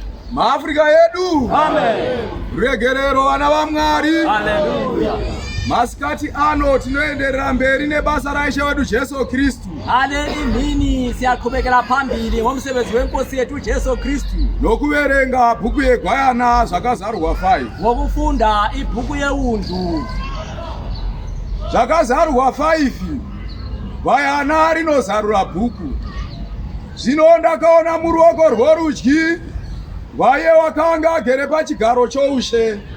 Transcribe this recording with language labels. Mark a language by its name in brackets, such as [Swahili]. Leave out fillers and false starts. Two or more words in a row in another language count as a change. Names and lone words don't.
[Shona] maAfrica yedu. Amen. Regerero vana vaMwari. Hallelujah. Masikati ano tinoenderera mberi nebasa raIshe wedu Jesu Kristu. [North Ndebele] Nini siyaqhubekela phambili ngomsebenzi wenkosi yethu Jesu Kristu. [Shona] Nokuverenga bhuku yeGwayana zvakazarurwa 5. [North Ndebele] Ngokufunda ibhuku yeundu. [Shona] Zvakazarurwa 5. Gwayana rinozarura bhuku. Zvino ndakaona muruoko rworudyi Gwaye wakanga agere pachigaro choushe.